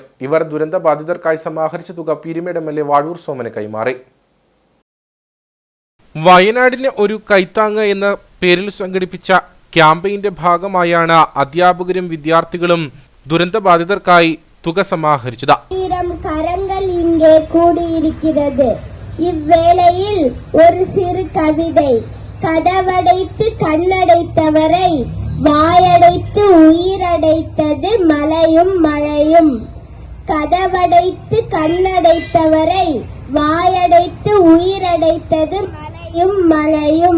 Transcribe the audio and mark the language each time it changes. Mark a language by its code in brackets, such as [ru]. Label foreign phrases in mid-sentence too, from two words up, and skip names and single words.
[ml] ഇവർ ദുരന്ത ബാധിതർക്കായി സമാഹരിച്ച തുക പീരുമേട് MLA വാഴൂർ സോമന് കൈമാറി. വയനാടിന് ഒരു കൈത്താങ്ങ് എന്ന പേരിൽ സംഘടിപ്പിച്ച ക്യാമ്പയിന്റെ ഭാഗമായാണ് അധ്യാപകരും വിദ്യാർത്ഥികളും ദുരന്തബാധിതർക്കായി തുക സമാഹരിച്ചത്. [ta] കരങ്ങൾ ഇங்கே கூடியிருக்கிறது. இவ்வேளையில் ஒரு சிறு கவிதை. கதவடைத்து கண்ணடைத்தவரை வாயடைத்து உயிரடைத்தது மலையும் மழையும். கதவடைத்து கண்ணடைத்தவரை வாயடைத்து உயிரடைத்தது மலையும் மழையும்.